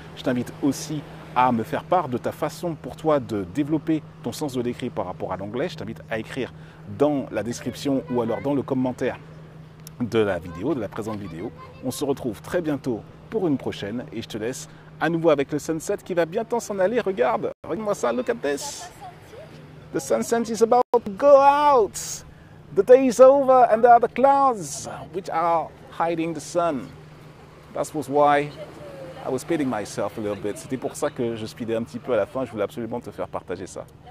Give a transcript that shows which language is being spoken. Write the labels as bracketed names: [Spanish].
[French] Je t'invite aussi à me faire part de ta façon pour toi de développer ton sens de l'écrit par rapport à l'anglais. Je t'invite à écrire dans la description ou alors dans le commentaire de la vidéo, de la présente vidéo. On se retrouve très bientôt pour une prochaine et je te laisse à nouveau avec le sunset qui va bientôt s'en aller. Regarde moi ça, [English] look at this. The sunset is about to go out. The day is over and there are the clouds which are hiding the sun. That was why I was speeding myself a little bit. [French] C'était pour ça que je speedais un petit peu à la fin. Je voulais absolument te faire partager ça.